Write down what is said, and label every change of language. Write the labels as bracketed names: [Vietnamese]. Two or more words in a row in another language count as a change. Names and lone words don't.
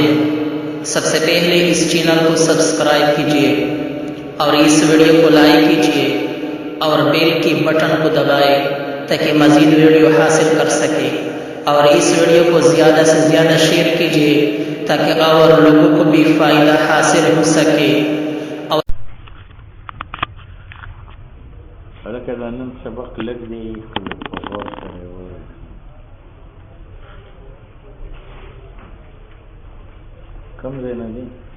[Urdu] سب سے پہلے اس چینل کو سبسکرائب کیجیے اور اس ویڈیو کو لائک کیجیے اور بیل کی بٹن کو دبائے تاکہ مزید ویڈیو حاصل کر سکے، اور اس ویڈیو کو زیادہ سے زیادہ شیئر کیجیے تاکہ اور لوگوں کو بھی فائدہ حاصل ہو سکے۔ [Pashto] لکه دا نن سبق لږ دی، خو لږ په غور سره یې واورئ. کوم ځای نه دی؟